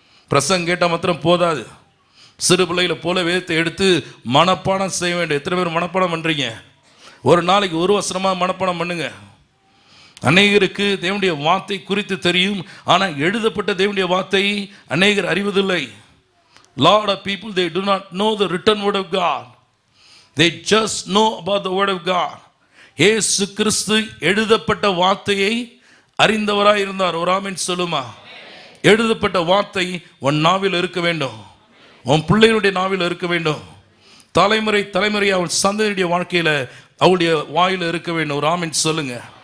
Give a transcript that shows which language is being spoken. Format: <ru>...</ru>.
<ta>பிரசங்கம் கேட்டால் மாத்திரம் போதாது. சிறு பிள்ளைகளை போல வேதத்தை எடுத்து மனப்பாடம் செய்ய வேண்டும். எத்தனை பேர் மனப்பாடம் பண்ணுறீங்க? ஒரு நாளைக்கு ஒரு வசனமாக மனப்பாடம் பண்ணுங்க. அநேகருக்கு தேவனுடைய வார்த்தை குறித்து தெரியும், ஆனால் எழுதப்பட்ட தேவனுடைய வார்த்தை அநேகர் அறிவதில்லை.</ta> <en>Lot of people, they do not know the written word of God. They just know about the word of God.</en> <ta>இயேசு கிறிஸ்து எழுதப்பட்ட வார்த்தையை அறிந்தவராய் இருந்தார். ஒரு ஆமென் சொல்லுமா? எழுதப்பட்ட வார்த்தை உன் நாவில் இருக்க வேண்டும், உன் பிள்ளைகளுடைய நாவில் இருக்க வேண்டும், தலைமுறை தலைமுறை அவள் சந்ததியுடைய வாழ்க்கையில் அவளுடைய வாயில் இருக்க வேண்டும். ஒரு ஆமென் சொல்லுங்க.</ta>